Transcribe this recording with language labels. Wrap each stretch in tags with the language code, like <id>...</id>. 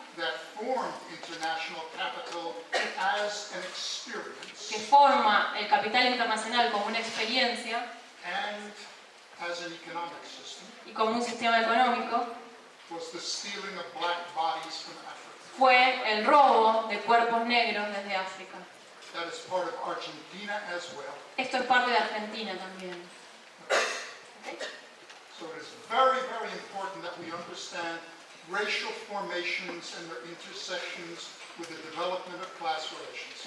<en>that formed international capital as an experience</en> <es>que forma el capital internacional como una experiencia</es> <en>and as an economic system</en> <es>y como un sistema económico</es> <en>was the stealing of black bodies from Africa.</en> <es>fue el robo de cuerpos negros desde África.</es> <en>That is part of Argentina as well.</en> <es>Esto es parte de Argentina también.</es> <en>So it is very, very important that we understand racial formations and their intersections with the development of class relations.</en>